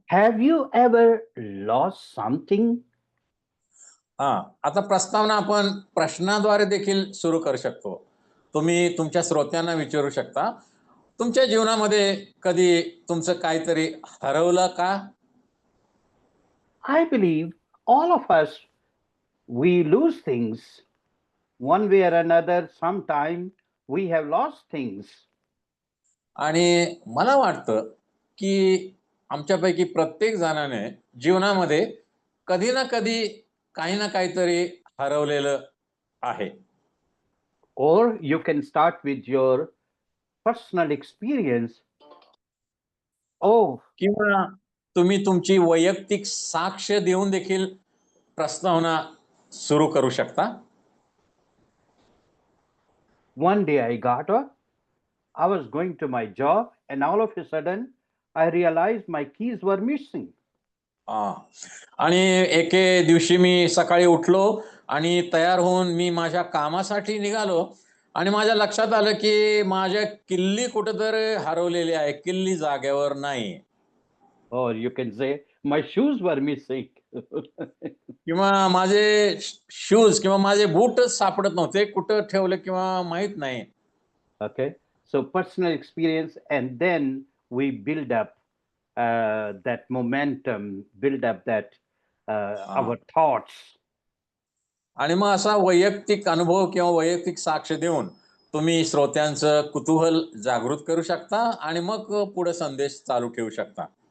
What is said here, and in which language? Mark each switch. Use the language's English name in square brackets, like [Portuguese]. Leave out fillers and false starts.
[English] have you ever lost something? [Marathi] आता प्रस्तावना आपण प्रश्नाद्वारे देखील सुरू करू शकतो. तुम्ही तुमच्या श्रोत्यांना विचारू शकता, तुमच्या जीवनामध्ये कधी तुमचं काहीतरी हरवलं का? [English] I believe all of us, we lose things one way or another. Sometime we have lost things. [Marathi] आणि मला वाटतं की आमच्यापैकी प्रत्येक जणाने जीवनामध्ये कधी ना कधी काही ना काहीतरी हरवलेलं आहे. [English] Or you can start with your personal experience. Oh, [Marathi] किंवा तुम्ही तुमची वैयक्तिक साक्ष देऊन देखील प्रस्तावना सुरू करू शकता. [English] one day I got up, I was going to my job, and all of a sudden I realized my keys were missing. हा. [Marathi] आणि एके दिवशी मी सकाळी उठलो आणि तयार होऊन मी माझ्या कामासाठी निघालो आणि माझ्या लक्षात आलं की माझ्या किल्ली कुठेतरी हरवलेली आहे, किल्ली जागेवर नाही. [English] Or you can say, my shoes were missing. [Marathi] किंवा माझे शूज किंवा माझे बूटच सापडत नव्हते, कुठं ठेवले किंवा माहित नाही. [English] Okay, so personal experience, and then we build up that momentum, build up that our thoughts. [Marathi] आणि मग असा वैयक्तिक अनुभव किंवा वैयक्तिक साक्ष देऊन तुम्ही श्रोत्यांचं कुतूहल जागृत करू शकता आणि मग पुढे संदेश चालू ठेवू शकता.